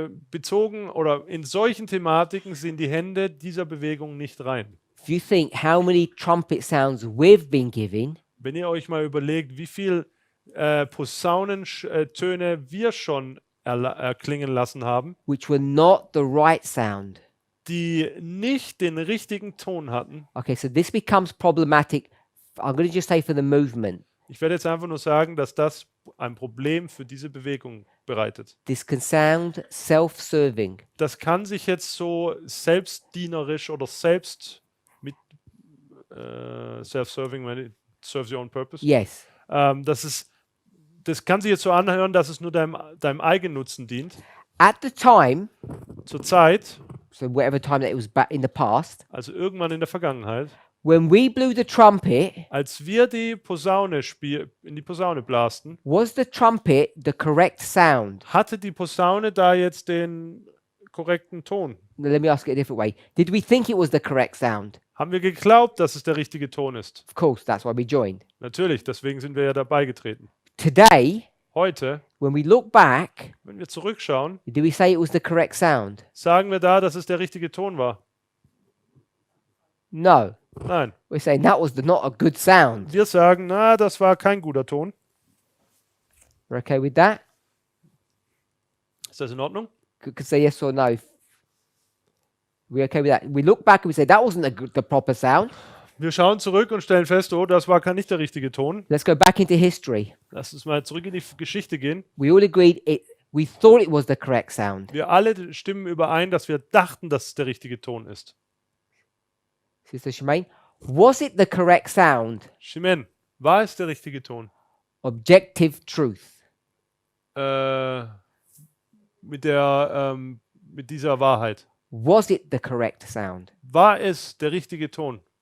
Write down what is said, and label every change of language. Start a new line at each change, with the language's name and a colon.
German: Bezogen oder in solchen Thematiken sind die Hände dieser Bewegung nicht rein.
English: If you think how many trumpet sounds we've been giving,
German: Wenn ihr euch mal überlegt, wie viel Posaunentöne wir schon erklingen lassen haben,
English: which were not the right sound,
German: die nicht den richtigen Ton hatten.
English: Okay, so this becomes problematic. I'm going to just say for the movement.
German: Ich werde jetzt einfach nur sagen, dass das ein Problem für diese Bewegung bereitet.
English: This can sound self-serving.
German: Das kann sich jetzt so selbstdienerisch oder selbst mit
English: self-serving, when it serves your own purpose. Yes.
German: Das kann sich jetzt so anhören, dass es nur deinem Eigennutzen dient.
English: At the time,
German: Zur Zeit,
English: so whatever time that it was back in the past,
German: also irgendwann in der Vergangenheit,
English: when we blew the trumpet,
German: als wir die Posaune in die Posaune blasten,
English: was the trumpet the correct sound?
German: hatte die Posaune da jetzt den korrekten Ton?
English: Let me ask it a different way. Did we think it was the correct sound?
German: Haben wir geglaubt, dass es der richtige Ton ist?
English: Of course, that's why we joined.
German: Natürlich, deswegen sind wir ja dabei getreten.
English: Today,
German: Heute,
English: when we look back,
German: wenn wir zurückschauen,
English: do we say it was the correct sound?
German: sagen wir da, dass es der richtige Ton war?
English: No.
German: Nein.
English: We're saying that was not a good sound.
German: Wir sagen, na, das war kein guter Ton.
English: We're okay with that?
German: Ist das in Ordnung?
English: Could say yes or no. We're okay with that. We look back and we say that wasn't the proper sound.
German: Wir schauen zurück und stellen fest, oh, das war nicht der richtige Ton.
English: Let's go back into history.
German: Lass uns mal zurück in die Geschichte gehen.
English: We all agreed we thought it was the correct sound.
German: Wir alle stimmen überein, dass wir dachten, dass es der richtige Ton ist.
English: Sister Shemaine, was it the correct sound?
German: Shimen, war es der richtige Ton?
English: Objective truth.
German: Mit dieser Wahrheit.
English: Was it the correct sound?
German: War es der richtige Ton?